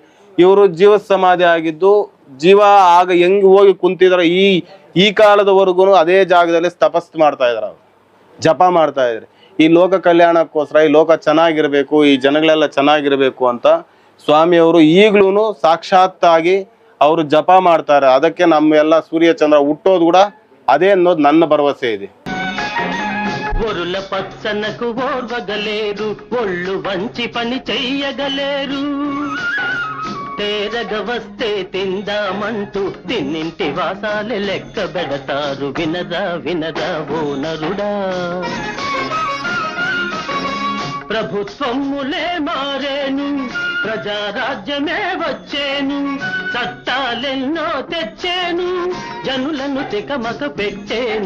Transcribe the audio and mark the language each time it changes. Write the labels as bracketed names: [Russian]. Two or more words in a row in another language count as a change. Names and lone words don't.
[Kannada] ಇವರು ಜೀವ ಸಮಾಧಿ ಆಗಿದ್ದು ಜೀವ ಆಗ ಹೆಂಗ್ ಹೋಗಿ ಕುಂತಿದಾರೆ ಈ ಕಾಲದವರೆಗೂ ಅದೇ ಜಾಗದಲ್ಲಿ ತಪಸ್ಸು ಮಾಡ್ತಾ ಇದಾರೆ. ಅವ್ರು ಜಪ ಮಾಡ್ತಾ ಇದ್ದಾರೆ. ಈ ಲೋಕ ಕಲ್ಯಾಣಕ್ಕೋಸ್ಕರ ಈ ಲೋಕ ಚೆನ್ನಾಗಿರ್ಬೇಕು, ಈ ಜನಗಳೆಲ್ಲ ಚೆನ್ನಾಗಿರ್ಬೇಕು ಅಂತ ಸ್ವಾಮಿಯವರು ಈಗ್ಲೂ ಸಾಕ್ಷಾತ್ತಾಗಿ ಅವರು ಜಪ ಮಾಡ್ತಾರೆ. ಅದಕ್ಕೆ ನಮ್ಮೆಲ್ಲ ಸೂರ್ಯ ಚಂದ್ರ ಹುಟ್ಟೋದು ಕೂಡ ಅದೇ ಅನ್ನೋದು ನನ್ನ ಭರವಸೆ ಇದೆ. [Telugu] ఒరుల పచ్చనకు ఓర్వగలేరు, ఒళ్ళు వంచి పని చెయ్యగలేరు. తేరగ వస్తే తిందామంటూ తిన్నింటి వాసాలే లెక్క పెడతారు. వినరా ఓ నరుడా, ప్రభుత్వములే మారేను, ప్రజారాజ్యమే వచ్చేను, చట్టాలెన్నో తెచ్చేను, జనులను తికమక పెట్టేను.